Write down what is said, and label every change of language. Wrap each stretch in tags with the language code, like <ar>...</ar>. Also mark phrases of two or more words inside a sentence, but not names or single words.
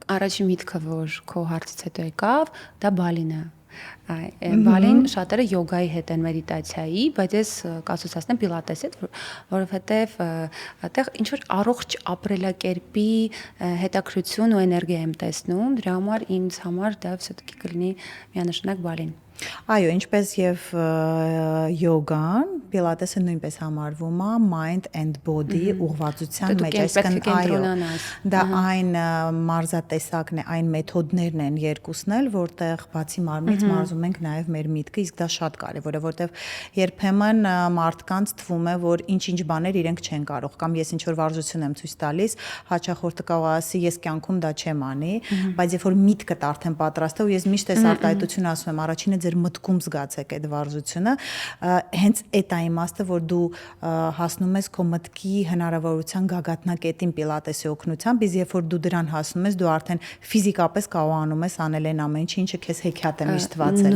<hy>Առաջին միտքը, որ քո հարցից հետո եկավ, դա Բալին է։ Բալին շատերը յոգայի հետ են մեդիտացիայի, բայց ես կասոցացնեմ պիլատեսի հետ, որովհետև այդտեղ ինչ որ առողջ ապրելակերպի հետաքրություն ու էներգիա եմ տեսնում, դրա համար ինձ համար դա все-таки կլինի միանշանակ Բալին։ Այո, ինչպես եւ յոգան, պիլատեսը նույնպես համարվում է</hy> <en>mind and body</en> <hy>ուղղվածության մեջ, այսինքն այո, դա այն մարզատեսակն է, այն մեթոդներն են երկուսն էլ, որտեղ բացի մարմնից մարզում ենք նաեւ մեր միտքը, իսկ դա շատ կարեւոր է, որտեղ երբեմն մարդկանց թվում է, որ ինչ-ինչ բաներ իրենք չեն կարող, կամ ես ինչ որ վարժություն եմ ցույց տալիս, հաճախորդը կարող է ասի, ես կյանքում դա չեմ անի, բայց երբ որ միտքդ արդեն պատրաստ է, ու ես միշտ այս արտահայտությունը ասում եմ, առաջինը ձեր մտքում զգացեք այդ վարժությունը, հենց այդ է իմաստը, որ դու հասնում ես քո մտքի հնարավորության գագաթնակետին պիլատեսի օգնությամբ, իսկ երբ որ դու դրան հասնում ես, դու արդեն ֆիզիկապես կարողանում ես անել այն ամեն ինչը քեզ հեքիաթ է միշտ թվացել։</hy>